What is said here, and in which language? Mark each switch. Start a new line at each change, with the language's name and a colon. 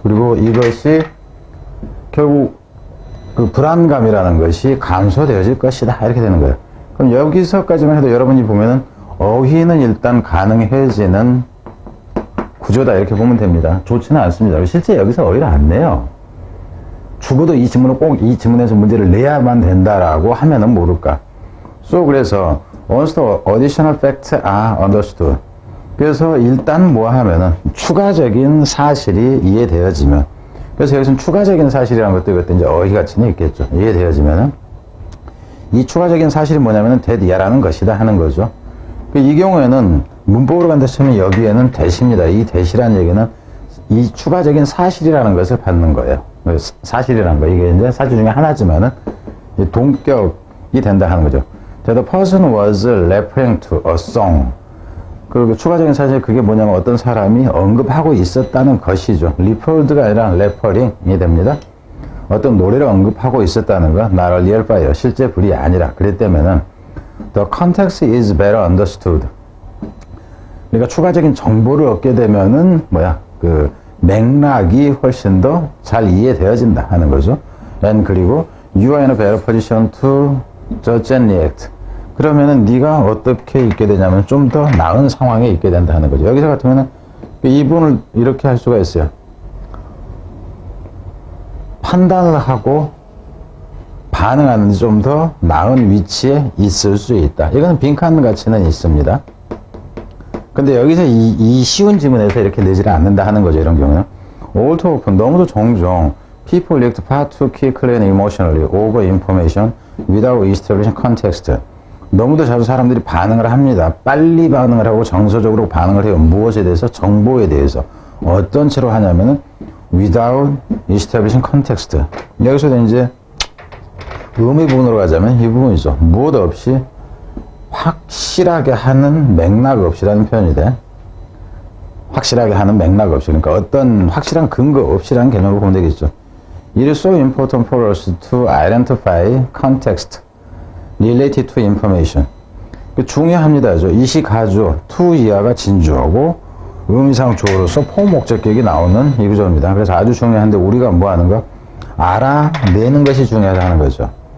Korean: 그리고 이것이 결국 그 불안감이라는 것이 감소되어질 것이다. 이렇게 되는 거예요. 그럼 여기서까지만 해도 여러분이 보면은 어휘는 일단 가능해지는 구조다. 이렇게 보면 됩니다. 좋지는 않습니다. 실제 여기서 어휘를 안 내요. 죽어도 이 지문을 꼭 이 지문에서 문제를 내야만 된다라고 하면은 모를까. 그래서
English: once the additional facts are understood.
Korean: 그래서 일단 뭐 하면은 추가적인 사실이 이해되어지면, 그래서 여기서는 추가적인 사실이라는 것도 이것도 이제 어휘가치는 있겠죠. 이해되어지면은 이 추가적인 사실이 뭐냐면은 that이라는 것이다 하는 거죠. 이 경우에는 문법으로 간다 치면 여기에는 that입니다. 이 that이라는 얘기는 이 추가적인 사실이라는 것을 받는 거예요. 사실이라는 거, 이게 이제 사실 중에 하나지만은 동격이 된다 하는 거죠.
English: The person was referring to a song.
Korean: 그리고 추가적인 사실, 그게 뭐냐면 어떤 사람이 언급하고 있었다는 것이죠. referred가 아니라 referring이 됩니다. 어떤 노래를 언급하고 있었다는 거,
English: not a real fire,
Korean: 실제 불이 아니라. 그랬기 때문에는
English: the context is better understood.
Korean: 그러니까 추가적인 정보를 얻게 되면은 그 맥락이 훨씬 더 잘 이해되어진다 하는 거죠.
English: And
Korean: 그리고
English: you are in a better position to judge and react.
Korean: 그러면은 네가 어떻게 있게 되냐면 좀 더 나은 상황에 있게 된다 하는 거죠. 여기서 같으면은 이 부분을 이렇게 할 수가 있어요. 판단을 하고 반응하는 좀 더 나은 위치에 있을 수 있다. 이건 빈칸 가치는 있습니다. 근데 여기서 이 쉬운 지문에서 이렇게 내지를 않는다 하는 거죠.
English: 이런 경우는 all too often,
Korean: 너무도 종종
English: people react far too quickly and emotionally over information without establishing context.
Korean: 너무도 자주 사람들이 반응을 합니다. 빨리 반응을 하고 정서적으로 반응을 해요. 무엇에 대해서? 정보에 대해서. 어떤 채로 하냐면은
English: without establishing context.
Korean: 여기서도 이제 의미 부분으로 가자면 이 부분이죠. 무엇 없이 확실하게 하는 맥락 없이라는 표현이 돼. 확실하게 하는 맥락 없이. 그러니까 어떤 확실한 근거 없이라는 개념으로 보면 되겠죠.
English: It is so important for us to identify context related to information.
Korean: 중요합니다. 이시가주, to 이하가 진주어고 의미상 주어로서 포목적격이 나오는 이 구조입니다. 그래서 아주 중요한데 우리가 뭐 하는 거? 알아내는 것이 중요하다는 거죠.